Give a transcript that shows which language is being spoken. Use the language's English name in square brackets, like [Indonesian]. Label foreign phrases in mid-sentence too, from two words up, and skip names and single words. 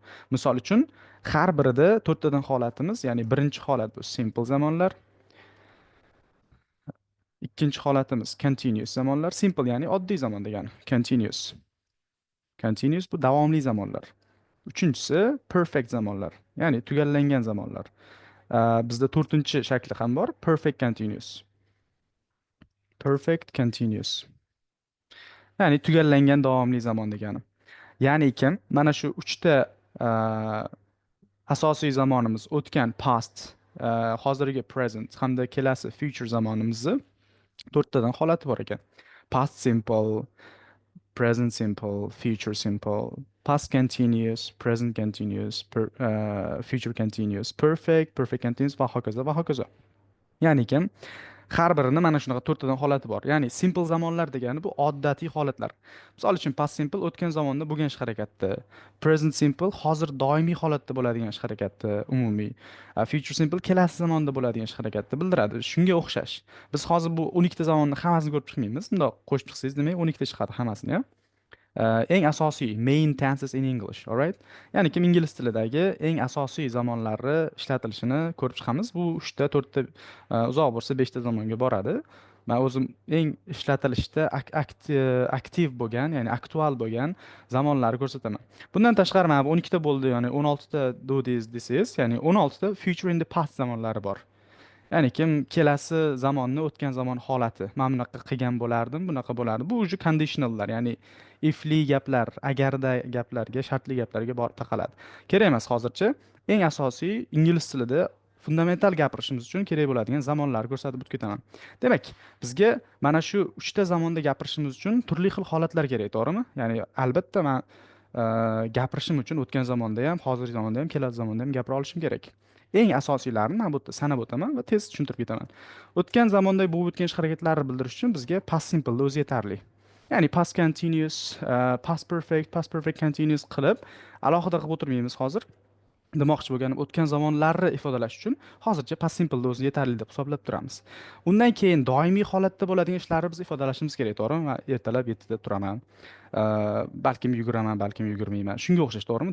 [Uzbek] Misol uchun, har birida to'rttadan holatimiz, ya'ni birinchi holat bu simple zamonlar, ikkinchi holatimiz continuous zamonlar, simple ya'ni oddiy zamon degani, continuous bu davomli zamonlar. Uchinchisi perfect zamonlar, ya'ni tugallangan zamonlar. Bizda to'rtinchi shakli ham bor, [English] perfect continuous. Perfect continuous. [Uzbek] Ya'ni tugallangan davomli zamon degani. Ya'ni kim? Mana shu uchta asosiy zamonimiz o'tgan past, hozirgi present hamda kelasi future zamonimizni to'rttadan holati bor ekan. [English] Past simple, present simple, future simple, past continuous, present continuous, future continuous, perfect, perfect continuous [Uzbek] va hokazo va hokazo. Ya'ni kim? Har birini mana shunaqa to'rttadan holati bor. Ya'ni simple zamonlar degani bu oddatiy holatlar. Misol uchun [English] past simple [Uzbek] o'tgan zamonda bo'lgan ish harakatda, [English] present simple [Uzbek] hozir doimiy holatda bo'ladigan ish harakatda, umumiy. [English] Future simple [Uzbek] kelasi zamonda bo'ladigan ish harakatda bildiradi. Shunga o'xshash. Biz hozir bu 12 ta zamonni hammasini ko'rib chiqmaymiz. Bundoq qo'shib chiqsangiz, demak 12 ta chiqadi hammasini, ya. Eng asosiy [English] main tenses in English, alright? [Uzbek] Ya'ni kim ingliz tilidagi eng asosiy zamonlari ishlatilishini ko'rib chiqamiz. Bu 3 ta, 4 ta, uzoq bo'lsa 5 ta zamonga boradi. Men o'zim eng ishlatilishda aktiv bo'lgan, ya'ni aktual bo'lgan zamonlarni ko'rsataman. Bundan tashqari mana bu 12 ta bo'ldi, ya'ni 16 ta desangiz, ya'ni 16 ta [English] future in the past [Uzbek] zamonlari bor. Ya'ni kim kelasi zamonni o'tgan zamon holati. Men bunaqa qilgan bo'lardim, bunaqa bo'lardi. Bu уже conditionallar, ya'ni ifli gaplar, agarda gaplarga, shartli gaplarga borib taqaladi. Kerak emas hozircha. Eng asosiy ingliz tilida fundamental gapirishimiz uchun kerak bo'ladigan zamonlarni ko'rsatib o'tib ketaman. Demak, bizga mana shu 3 ta zamonda gapirishimiz uchun turli xil holatlar kerak, to'g'rimi? Ya'ni albatta men gapirishim uchun o'tgan zamonda ham, hozirgi zamonda ham, kelasi zamonda ham gapira olishim kerak. Eng asosiylarini men bu yerda sanab o'taman va tez tushuntirib ketaman. O'tgan zamonda bo'lib o'tgan ish harakatlarni bildirish uchun bizga [English] past simple [Uzbek] o'zi yetarli. Ya'ni [English] past continuous, past perfect continuous [Uzbek] qilib alohida qilib o'tirmaymiz hozir. Demoqchi bo'lganim, o'tgan zamonlarni ifodalash uchun hozircha [English] past simple [Uzbek] o'zi yetarli deb hisoblab turamiz. Undan keyin doimiy holatda bo'ladigan ishlarni biz ifodalashimiz kerak, to'g'rimi? Men ertalab 7 da turaman. Balkim yuguraman, balkim yugurmayman. Shunga o'xshash, to'g'rimi?